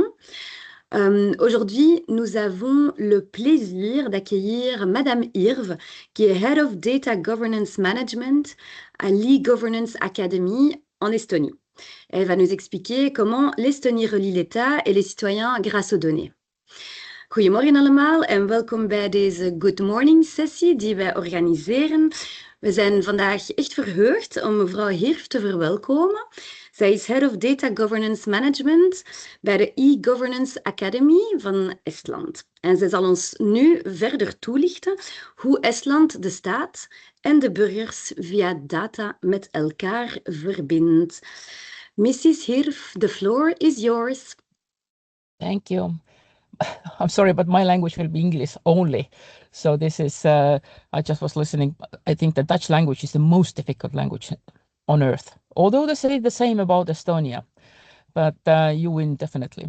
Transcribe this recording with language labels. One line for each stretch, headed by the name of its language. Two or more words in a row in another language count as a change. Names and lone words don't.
French: Aujourd'hui, nous avons le plaisir d'accueillir Madame Irv, qui est
English: Head of Data Governance Management
French: à l'e-Governance Academy en Estonie. Elle va nous expliquer comment l'Estonie relie l'État et les citoyens grâce aux données.
Dutch: Goedemorgen allemaal en welkom bij deze
English: Good Morning
Dutch: sessie die wij organiseren. We zijn vandaag echt verheugd om mevrouw Hirf te verwelkomen. Zij is
English: Head of Data Governance Management
Dutch: bij de e-Governance Academy van Estland. En zij zal ons nu verder toelichten hoe Estland de staat en de burgers via data met elkaar verbindt.
English: Mrs. Hirf, the floor is yours. Thank you. I'm sorry, but my language will be English only. So this is, I just was listening. I think the Dutch language is the most difficult language on earth. Although they say the same about Estonia, but you win definitely.